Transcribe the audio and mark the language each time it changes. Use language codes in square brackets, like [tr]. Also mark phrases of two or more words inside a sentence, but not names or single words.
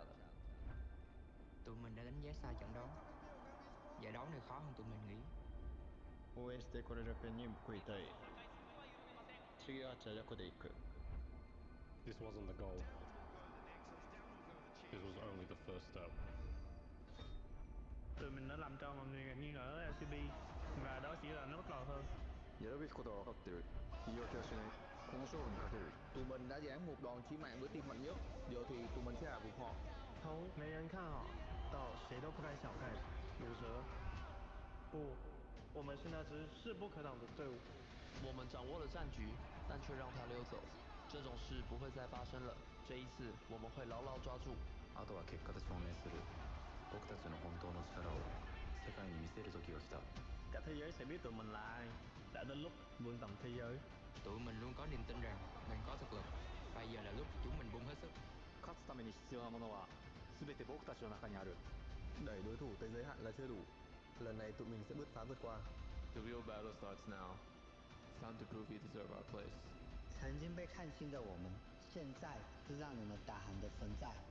[vi] Tụi mình đã đánh giá sai trận đó. Giải đấu này khó hơn tụi mình nghĩ. [ja] 応援してくれるペンに報いたい。次は全力で行く。 [en] This wasn't the goal. This was only the first step. [vi] Tụi mình đã làm cho mọi người nghi ngờ LCP và đó chỉ là nó bắt đầu thôi. [ja] やるべきことは分かってる。言い訳はしない。この勝負にかける。 [vi] Tụi mình đã giáng một đòn chí mạng với team mạnh nhất. Giờ thì tụi mình sẽ hạ gục họ. [zh] 从没人看好到谁都不该小看鲁蛇。不，我们是那支势不可挡的队伍。我们掌握了战局，但却让他溜走。这种事不会再发生了。这一次，我们会牢牢抓住。 [ja] あとは結果で証明する。僕たちの本当の力を世界に見せる時が来た。 [vi] Cả thế giới sẽ biết tụi mình là ai. Đã đến lúc vươn tầm thế giới. Tụi mình luôn có niềm tin rằng mình có thực lực. Bây giờ là lúc chúng mình bung hết sức. [ja] 勝つために必要なものは全て僕たちの中にある。 [vi] Đẩy đối thủ tới giới hạn là chưa đủ. Lần này tụi mình sẽ bứt phá vượt qua. [en] The real battle starts now. It's time to prove we deserve our place. [zh] 曾经被看轻的我们，现在是让你们大喊的存在。